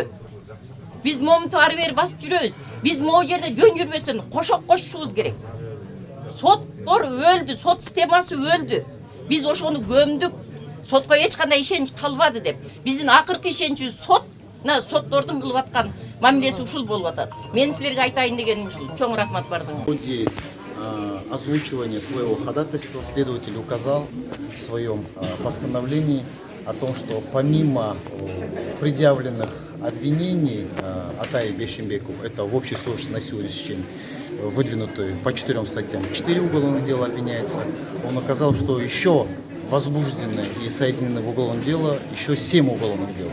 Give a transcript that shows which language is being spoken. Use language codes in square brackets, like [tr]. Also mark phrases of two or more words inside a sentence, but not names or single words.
[ky] Биз момунту ары бери басып жүрөбүз. Биз могу жерде жөн жүрбөстөн кошок кошушубуз керек. Соттор өлдү, сот системасы өлдү. Биз ошону көмдүк. Сотко эч кандай ишенич калбады деп. Биздин акыркы ишеничибиз соттордун кылып аткан мамилеси ушул болуп атат. Мен силерге айтайын дегеним ушул. Чоң рахмат бардыгыңар. [ru] В ходе озвучивания своего ходатайства следователь указал в своем постановлении о том, что помимо предъявленных обвинений Атае Бейшембеку, это в общей сложности на сегодняшний день выдвинутые по 4 статьям, 4 уголовных дела обвиняется, он указал, что еще возбуждены и соединены в уголовное дело еще 7 уголовных дел.